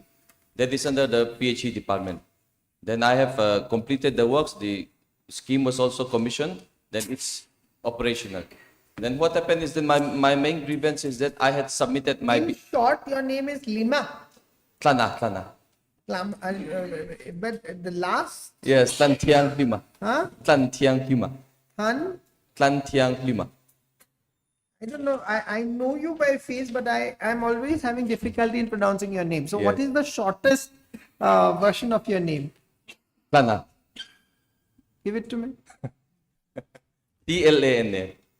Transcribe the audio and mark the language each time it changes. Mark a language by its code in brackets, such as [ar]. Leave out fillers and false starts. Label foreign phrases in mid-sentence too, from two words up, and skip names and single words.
[en] That is under the PHE department. Then I have completed the works. The scheme was also commissioned. Then it's operational. Then what happened is that my main grievance is that I had submitted my... In short, your name is Lima. Tlana. But the last... Yes, Tlan Tiang Lima. Huh? Tlan Tiang Lima. Han? Tlan Tiang Lima. I don't know. I know you by face, but I'm always having difficulty in pronouncing your name. So what is the shortest version of your name? Tlana. Give it to me. Tlana.